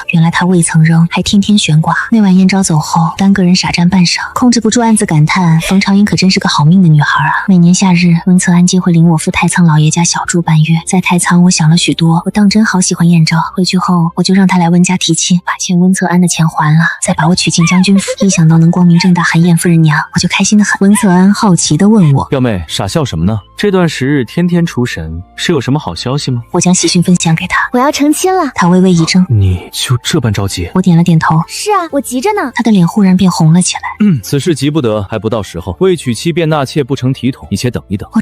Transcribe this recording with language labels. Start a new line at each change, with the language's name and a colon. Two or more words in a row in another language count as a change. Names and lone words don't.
Chinese: 原來他未曾扔，還天天懸掛。那晚燕昭走後，單個人傻站半晌，控制不住暗自感嘆：馮長英可真是個好命的女孩啊！每年夏日，溫策安皆會領我赴太倉老爺家小住半月。在太倉，我想了許多，我當真好喜歡燕昭。回去後，我就讓他來溫家提親，把欠溫策安的錢還了，再把我娶進將軍府。一想到能光明正大喊燕夫人娘，我就開心得很。溫策安好奇地問我： 表妹，傻笑什麼呢？這段時日天天出神，是有什麼好消息嗎？我將喜訊分享給他： 我要成親了。他微微一怔： 你就這般着急？我點了點頭： 是啊，我急着呢。他的臉忽然變紅了起來。此事急不得，還不到時候。未娶妻便納妾不成體統，你且等一等。